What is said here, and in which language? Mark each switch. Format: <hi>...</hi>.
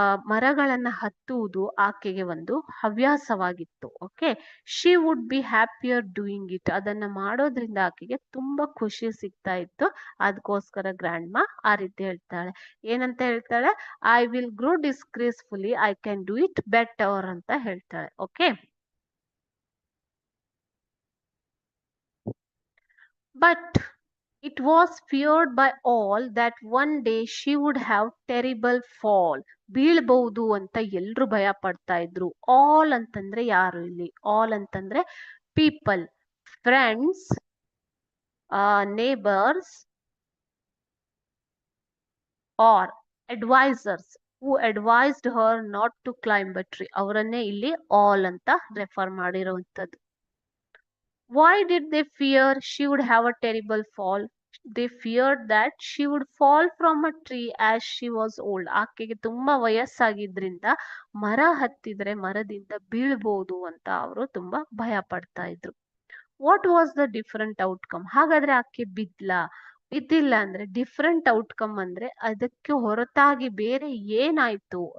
<kn>ಮರಗಳನ್ನ ಹತ್ತುವುದು ಆಕೆಗೆ ಒಂದು ಹವ್ಯಾಸವಾಗಿತ್ತು.</kn> <en>Okay, she would be happier doing it.</en> <kn>ಅದನ್ನ ಮಾಡೋದ್ರಿಂದ ಆಕೆಗೆ ತುಂಬಾ ಖುಷಿ ಸಿಗ್ತಾ ಇತ್ತು. ಅದಕ್ಕೋಸ್ಕರ ಗ್ರ್ಯಾಂಡ್ ಮಾ ಆ ರೀತಿ ಹೇಳ್ತಾಳೆ. ಏನಂತ ಹೇಳ್ತಾಳೆ?</kn> <en>I will grow disgracefully, I can do it better</en> <kn>ಅಂತ ಹೇಳ್ತಾಳೆ.</kn> <en>Okay, but it was feared by all that one day she would have terrible fall.</en> <kn>ಬೀಳ್ಬಹುದು ಅಂತ ಎಲ್ರು ಭಯ ಪಡ್ತಾ ಇದ್ರು.</kn> <en>All ಅಂತಂದ್ರೆ ಯಾರು ಇಲ್ಲಿ? ಆಲ್ ಅಂತಂದ್ರೆ people, friends, neighbours are advisers who advised her not to climb a tree.</en> <kn>ಅವರನ್ನೇ ಇಲ್ಲಿ ಆಲ್ ಅಂತ ರೆಫರ್ ಮಾಡಿರುವಂತದ್ದು.</kn> <en>Why did they fear she would have a terrible fall? They feared that she would fall from a tree as she was old.</en> <kn>ಆಕೆಗೆ ತುಂಬಾ ವಯಸ್ಸಾಗಿದ್ರಿಂದ ಮರ ಹತ್ತಿದ್ರೆ ಮರದಿಂದ ಬೀಳ್ಬಹುದು ಅಂತ ಅವರು ತುಂಬಾ ಭಯ ಪಡ್ತಾ ಇದ್ರು.</kn> <en>What was the different outcome?</en> <kn>ಹಾಗಾದ್ರೆ ಆಕೆ ಬಿದ್ದಿಲ್ಲ ಅಂದ್ರೆ ಡಿಫರೆಂಟ್ ಔಟ್ಕಮ್ ಅಂದ್ರೆ ಅದಕ್ಕೆ ಹೊರತಾಗಿ ಬೇರೆ ಏನಾಯ್ತು?</kn>